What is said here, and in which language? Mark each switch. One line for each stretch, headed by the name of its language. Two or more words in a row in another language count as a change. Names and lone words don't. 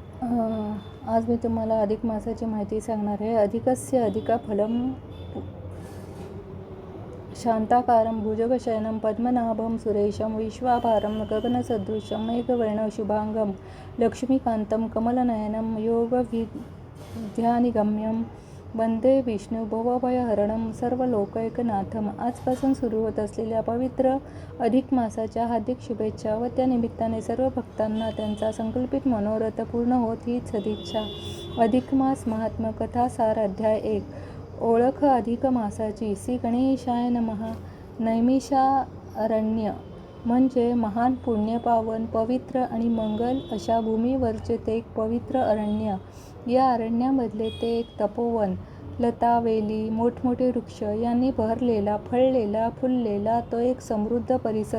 Marathi: आज मी तुम्हाला अधिक मासाची माहिती सांगणार आहे.
Sanskrit: अधिकस्य अधिका फलम शांताकारं भुजगशयनं पद्मनाभं सुरेशं विश्वाभारं गगनसदृशं मेघवर्णं शुभांगं लक्ष्मीकान्तं कमलनयनं योगविद्यानिगम्यं वंदे विष्णू भवभयहरणं सर्वलोकैकनाथम.
Marathi: आजपासून सुरू होत असलेल्या पवित्र अधिक मासाच्या हार्दिक शुभेच्छा व त्या निमित्ताने सर्व भक्तांना त्यांचा संकल्पित मनोरथ पूर्ण होत हीच सदिच्छा. अधिक मास महात्म्य कथासार अध्याय 1. ओळख अधिक मासाची.
Sanskrit: श्री गणेशाय नमः.
Marathi: नैमिषारण्य म्हणजे महान पुण्यपावन पवित्र आणि मंगल अशा भूमीवरचे ते एक पवित्र अरण्य. या अरण्यामधले ते एक तपोवन. लता वेली मोठमोठे वृक्ष यांनी भरलेला फळलेला फुललेला तो एक समृद्ध परिसर.